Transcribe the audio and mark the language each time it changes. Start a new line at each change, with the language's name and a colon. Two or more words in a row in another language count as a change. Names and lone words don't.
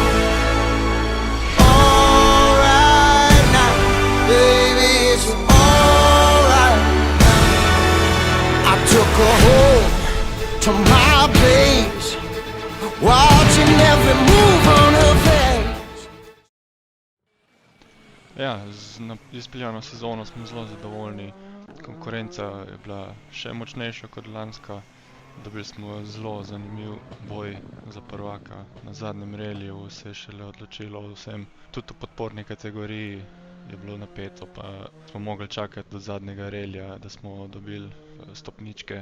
English: Alright now, baby, it's alright now. I took her home to my base, watching every move on her face.
Slovenian: Ja, z izpeljano sezono smo zelo zadovoljni. Konkurenca je bila še močnejša kot lanska. Dobili smo zelo zanimiv boj za prvaka. Na zadnjem reliju se je šele odločilo o vsem. Tudi v podporni kategoriji je bilo napeto, pa smo mogli čakati do zadnjega relija, da smo dobili stopničke.